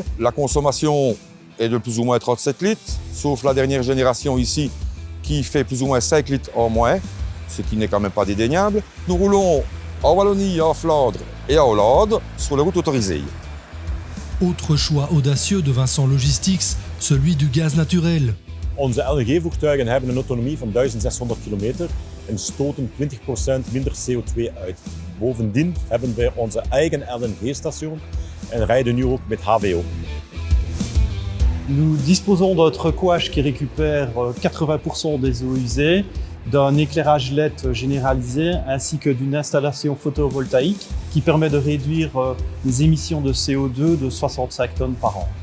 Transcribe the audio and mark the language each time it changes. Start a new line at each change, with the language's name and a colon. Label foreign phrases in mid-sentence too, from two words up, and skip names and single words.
French: La consommation est de plus ou moins 37 litres, sauf la dernière génération ici qui fait plus ou moins 5 litres en moins, ce qui n'est quand même pas dédaignable. Nous roulons en Wallonie, en Flandre et en Hollande sur les routes autorisées. Autre choix audacieux de Vincent Logistics, celui du gaz naturel.
Dutch: Onze LNG-voertuigen hebben een autonomie van 1600 kilometer en stoten 20% minder CO2 uit. Bovendien hebben wij onze eigen LNG-station en rijden nu ook met HVO.
French: Nous disposons d'un trucage qui récupère 80% des eaux usées, d'un éclairage LED généralisé ainsi que d'une installation photovoltaïque qui permet de réduire les émissions de CO2 de 65 tonnes par an.